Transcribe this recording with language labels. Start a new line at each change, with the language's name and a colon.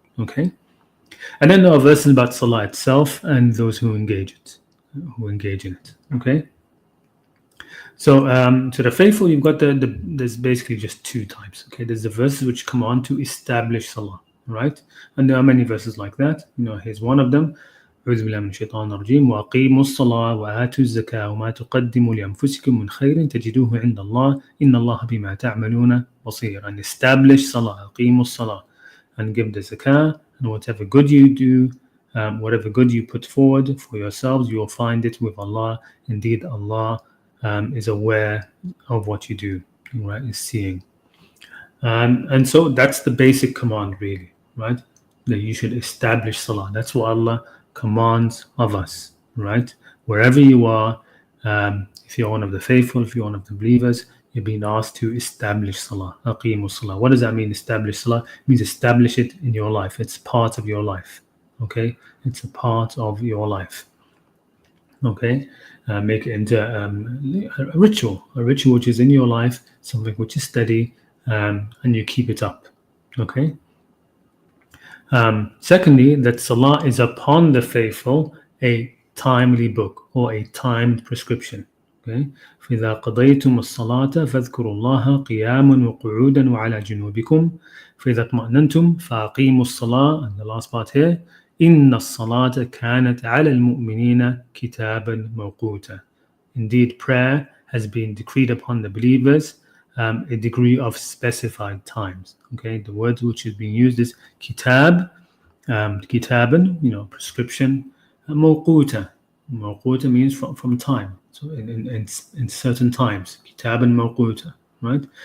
English: Okay, and then there are verses about salah itself and those who engage in it. Okay. So to the faithful, you've got there's basically just 2 types. Okay, there's the verses which come on to establish salah, right? And there are many verses like that. Here's one of them.
Arabic: أعوذ بالله من الشيطان الرجيم وأقيموا الصلاة وآتوا الزكاة وما تقدموا لأنفسكم من خير تجدوه عند الله إن الله بما تعملون بصير.
English: And establish salah,
Arabic: أقيموا الصلاة,
English: and give the zakah, and whatever good you do, whatever good you put forward for yourselves, you will find it with Allah. Indeed, Allah is aware of what you do, right? Is seeing, and so that's the basic command, really, right? That you should establish salah. That's what Allah commands of us, right? Wherever you are, if you're one of the faithful, if you're one of the believers, you're being asked to establish salah.
Arabic: Aqimu salah.
English: What does that mean? Establish salah it means establish it in your life. It's part of your life. Okay, it's a part of your life. Okay, make it into a ritual which is in your life, something which is steady, and you keep it up. Okay. Secondly, that salah is upon the faithful a timely book or a timed prescription. Okay.
Arabic: فإذا قضيتم الصلاة فاذكروا الله قياما وقعودا وعلى جنوبكم فإذا اطمأننتم فأقيموا الصلاة.
English: And the last part here,
Arabic: إن الصلاة كانت على المؤمنين كتابا موقوتا.
English: Indeed, prayer has been decreed upon the believers a degree of specified times. Okay, the word which is being used is kitab, kitaban, prescription. Mawquta. Mawquta means from time. So in certain times, kitaban mawquta, right?